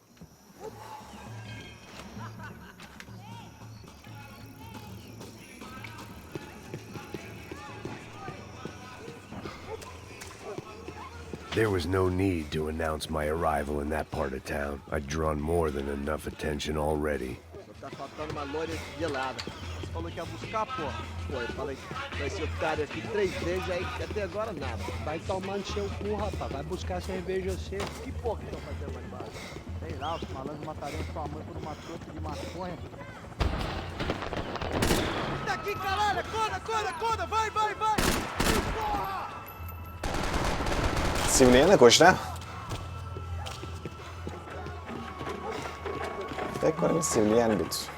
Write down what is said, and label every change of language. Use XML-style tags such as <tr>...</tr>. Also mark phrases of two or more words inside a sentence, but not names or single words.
<en>There was no need to announce my arrival in that part of town. I'd drawn more than enough attention already.</en> <pt>Tá faltando uma loira gelada. Você falou que ia buscar, porra. Pô, eu falei, vai ser otário aqui 3 vezes, aí até agora nada. Vai tomar no seu cu, rapaz. Vai buscar cerveja você. Que porra que estão fazendo lá embaixo? Sei lá, os malandros matariam sua mãe por uma trouxa de maconha. Daqui, caralho! Acorda! Vai! Porra!</pt> <fa>سیمونیه نکشتم. فکر کنم این سیویلیان بود.</fa>